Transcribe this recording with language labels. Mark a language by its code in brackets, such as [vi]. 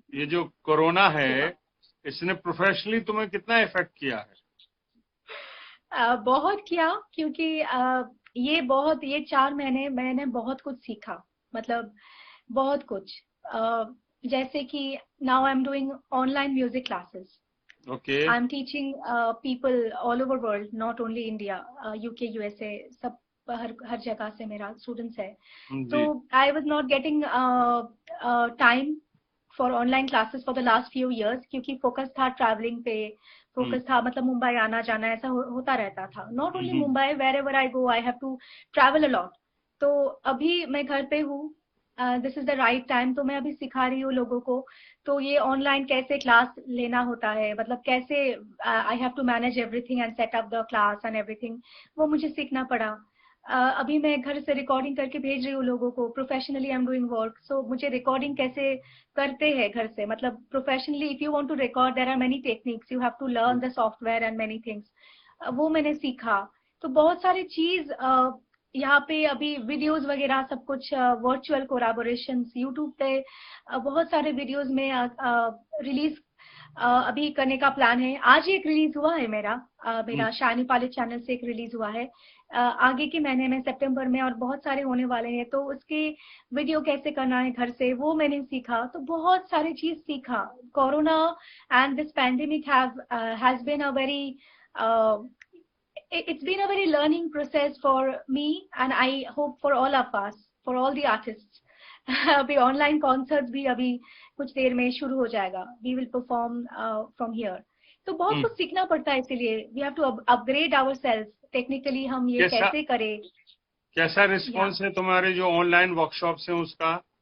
[hi] ये जो कोरोना है इसने प्रोफेशनली तुम्हें कितना इफेक्ट किया है? बहुत किया, क्योंकि ये 4 महीने मैंने बहुत कुछ सीखा. मतलब बहुत कुछ. जैसे कि [en] Now I am doing online music classes. Okay. I'm teaching people all over world, not only India, UK, USA, [hi] सब हर जगह से मेरा स्टूडेंट्स है. तो [en] I was not getting time for online classes for the last few years, [hi] क्योंकि focus था travelling पे, focus था मतलब मुंबई आना जाना ऐसा होता रहता था. [en] Not only Mumbai, wherever I go I have to travel a lot. [hi] तो अभी मैं घर पे हूँ. [en] This is the right time. [hi] तो मैं अभी सिखा रही हूँ लोगों को. तो ये ऑनलाइन कैसे क्लास लेना होता है, मतलब कैसे [en] I have to manage everything and set up the class and everything, [hi] वो मुझे सीखना पड़ा. अभी मैं घर से रिकॉर्डिंग करके भेज रही हूँ लोगों को. [en] Professionally I am doing work. [hi] सो मुझे रिकॉर्डिंग कैसे करते हैं घर से, मतलब [en] Professionally if you want to record there are many techniques, you have to learn the software and many things. [hi] वो मैंने सीखा. तो बहुत सारी चीज यहाँ पे अभी वीडियोस वगैरह सब कुछ वर्चुअल कोलैबोरेशंस यूट्यूब पे बहुत सारे वीडियोस में रिलीज अभी करने का प्लान है. आज ही एक रिलीज हुआ है मेरा शानी पालित चैनल से एक रिलीज हुआ है. आगे के महीने में सितंबर में और बहुत सारे होने वाले हैं. तो उसके वीडियो कैसे करना है घर से वो मैंने सीखा. तो बहुत सारी चीज सीखा. [en] Corona and this pandemic has been a very it's been a very learning process for me, and I hope for all of us, for all the artists. [hi] अभी ऑनलाइन कॉन्सर्ट्स भी अभी कुछ देर में शुरू हो जाएगा. [en] we will perform from here. [hi] तो बहुत कुछ सीखना पड़ता है, इसीलिए [en] we have to upgrade ourselves technically. [hi] हम ये कैसे करें. कैसा रिस्पॉन्स है तुम्हारे जो ऑनलाइन वर्कशॉप्स हैं उसका?